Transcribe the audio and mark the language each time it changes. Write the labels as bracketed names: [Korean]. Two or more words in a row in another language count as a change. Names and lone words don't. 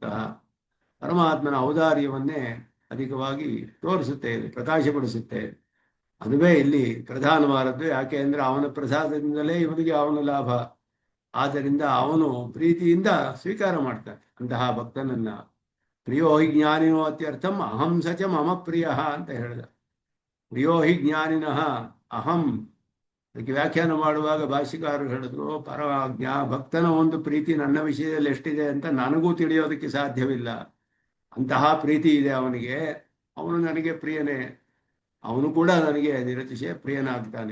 [Kannada] ಪರಮಾತ್ಮನ ಔದಾರ್ಯವನ್ನೇ ಅಧಿಕವಾಗಿ ತೋರಿಸುತ್ತೆ, ಪ್ರಕಾಶಪಡಿಸುತ್ತೆ. ಅದುವೇ ಇಲ್ಲಿ ಪ್ರಧಾನವಾದದ್ದು. ಯಾಕೆ ಅಂದ್ರೆ ಅವನ ಪ್ರಸಾದದಿಂದಲೇ ಇವನಿಗೆ ಅವನ ಲಾಭ. ಆದ್ದರಿಂದ ಅವನು ಪ್ರೀತಿಯಿಂದ ಸ್ವೀಕಾರ ಮಾಡ್ತಾನೆ ಅಂತಹ ಭಕ್ತನನ್ನ. [Sanskrit] ಪ್ರಿಯೋ ಹಿ ಜ್ಞಾನಿನೋ ಅತ್ಯರ್ಥಂ ಅಹಂ ಸಚ ಮಮ ಪ್ರಿಯ [Kannada] ಅಂತ ಹೇಳಿದ. [Sanskrit] ಪ್ರಿಯೋ ಹಿ ಜ್ಞಾನಿನಃ ಅಹಂ [Kannada] ಅದಕ್ಕೆ ವ್ಯಾಖ್ಯಾನ ಮಾಡುವಾಗ ಭಾಷ್ಯಕಾರರು ಹೇಳಿದ್ರು, ಭಕ್ತನ ಒಂದು ಪ್ರೀತಿ ನನ್ನ ವಿಷಯದಲ್ಲಿ ಎಷ್ಟಿದೆ ಅಂತ ನನಗೂ ತಿಳಿಯೋದಕ್ಕೆ ಸಾಧ್ಯವಿಲ್ಲ. ಅಂತಹ ಪ್ರೀತಿ ಇದೆ ಅವನಿಗೆ. ಅವನು ನನಗೆ ಪ್ರಿಯನೇ, ಅವನು ಕೂಡ ನನಗೆ ನಿರತಿಶಯ ಪ್ರಿಯನಾಗ್ತಾನೆ.